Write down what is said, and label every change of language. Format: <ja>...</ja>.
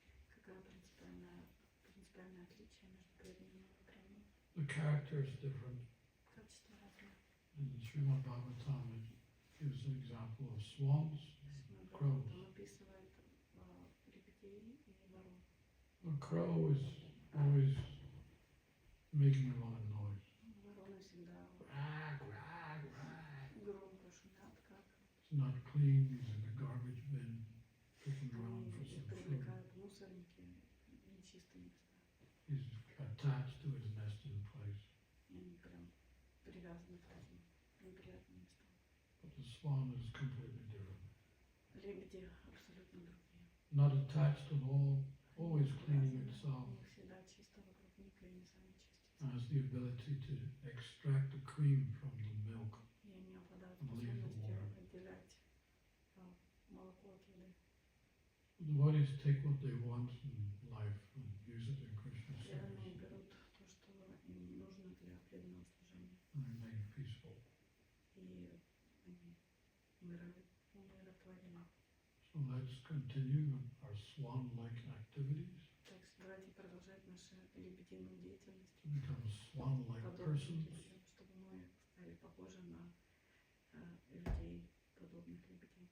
<ru>Какое принципиальное отличие между преданным и преданным?</ru> <en>The character is different.</en> <ru>Качество разное.</ru> <en>In Srimad Bhagavatam, it gives an example of swans, crows.</en> <ru>Он описывает лебедей и ворон.</ru> <en>A crow is always making a lot of noise.</en> <ru>Вороны всегда Rag, rag, rag. громко шумят, как</ru> <en>It's not clean, he's in the garbage bin, picking around for</en> <ru>они</ru> <en>some food.</en> <ru>привлекают мусорники, нечистые места.</ru> <en>He's attached to his nesting place.</en> <ru>И они прям привязаны к этим неприятным местам.</ru> <en>But the swan is completely different.</en> <ru>Лебеди абсолютно другие.</ru> <en>Not attached at all, always cleaning itself,</en> <ru>У них всегда чисто вокруг них, и они сами чистятся.</ru> <en>has the ability to extract the cream from the milk.</en> <ru>И они обладают</ru> <en>Leave the water.</en> <ru>способностью отделять молоко от воды.</ru> <en>The devotees take what they want in life and use it in Krishna's</en> <ru>Преданные берут то, что им нужно для преданного служения.</ru> <en>and remain peacefул.</en> <ru>И они умиротворены.</ru> <en>So let's continue our swan-like activities</en> <ru>Так что давайте продолжать нашу лебединую деятельность.</ru> <en>to become swan-like</en> <ru>Подобным</ru> <en>persons.</en> <ru>лебедям, чтобы мы стали похожи на людей, подобных лебедей.</ru>